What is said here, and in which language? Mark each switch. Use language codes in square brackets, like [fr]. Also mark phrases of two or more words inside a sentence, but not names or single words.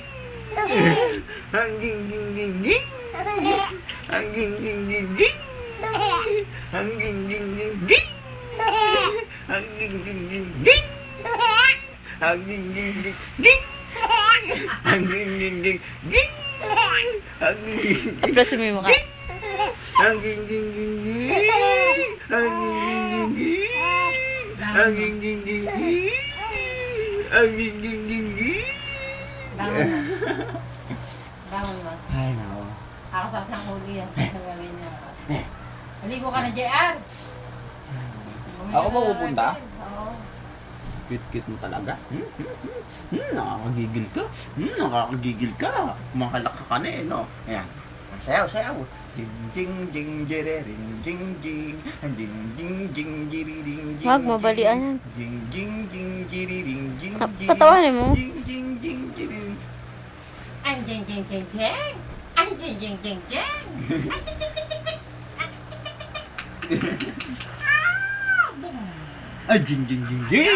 [tl] Ang ging ging ging ging. Ang ging ging ging ging. Ang ging ging ging ging. Ang ging ging ging ging. Ang ging ging ging ging. Ang ging ging ging ging. Ang ging ging ging. Aplaso mo yung mukha. Ang ging ging ging ging. Ang ging ging ging ging. Ang ging ging ging ging. Ang ging ging ging ging. Bangon mo. Bangon mo. Ay, nako. Kakasap ng huli yan. Gagawin niya. Maligo ka na, JR. Ako ba pupunta? Oo. Cute-cute mo talaga. Nakakagigil ka. Nakakagigil ka. Kumakalak ka na eh, no? Ayan. Sayaw, sayaw. Jing, jing, jing, jere, ring, jing, jing. Jing, jing, jing, jiri, ring, jing, Wag, mabalian yan. Jing, jing, jing, jiri, ring, jing, jing. Patawanin mo. Jing, jing, jing, jiri. Ang jing jing jing jing. Ang jing jing jing jing. Ay, jing, jing, jing, jing.